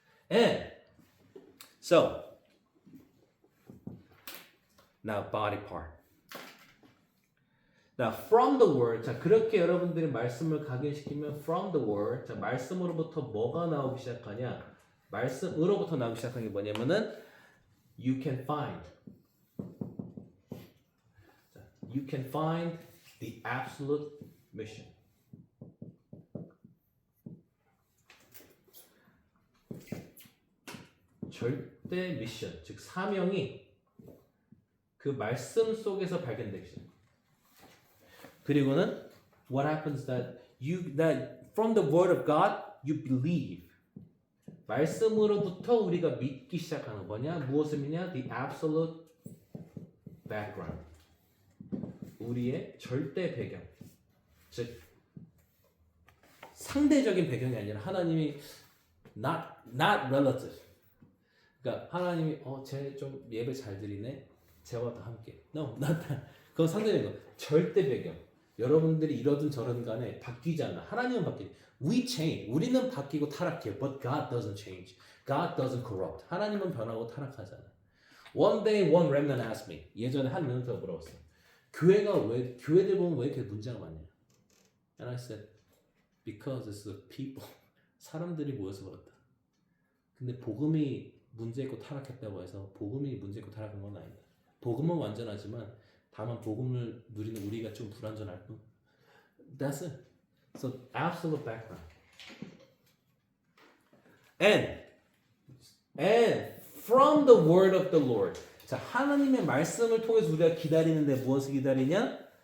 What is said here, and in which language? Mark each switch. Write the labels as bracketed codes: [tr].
[en] And so now body part. Now from the word. [ko] 자, 그렇게 여러분들이 말씀을 각인시키면 [en] from the word. [ko] 자, 말씀으로부터 뭐가 나오기 시작하냐? 말씀으로부터 나오기 시작하는 게 뭐냐면은 [en] you can find. 자, you can find the absolute mission. [ko] 절대 미션, 즉 사명이 그 말씀 속에서 발견되기 시작. 그리고는 [en] what happens that from the word of God you believe. [ko] 말씀으로부터 우리가 믿기 시작하는 거냐? 무엇을 믿냐? [en] The absolute background. [ko] 우리의 절대 배경. 즉 상대적인 배경이 아니라 하나님이 [en] not relative. [ko] 그러니까 하나님이 쟤 좀 예배 잘 드리네. 쟤와 다 함께. [en] No, not that. [ko] 그건 상대적인 거. 절대 배경. 여러분들이 이러든 저러든 간에 바뀌지 않아. 하나님은 바뀌지. [en] We change. [ko] 우리는 바뀌고 타락해. [en] But God doesn't change. God doesn't corrupt. [ko] 하나님은 변하고 타락하잖아. [en] One day one remnant asked me. [ko] 예전에 한 멘토가 물어봤어. 교회들 보면 왜 이렇게 문제가 많냐? [en] And I said, because it's the people. [ko] 사람들이 모여서 그렇다. 근데 복음이 문제 있고 타락했다고 해서 복음이 문제 있고 타락한 건 아니다. 복음은 완전하지만 다만 복음을 누리는 우리가 좀 불완전할 뿐. [en] That's it. So absolute background. And from the word of the Lord. [ko] 자, 하나님의 말씀을 통해서 우리가 기다리는데 무엇을 기다리냐?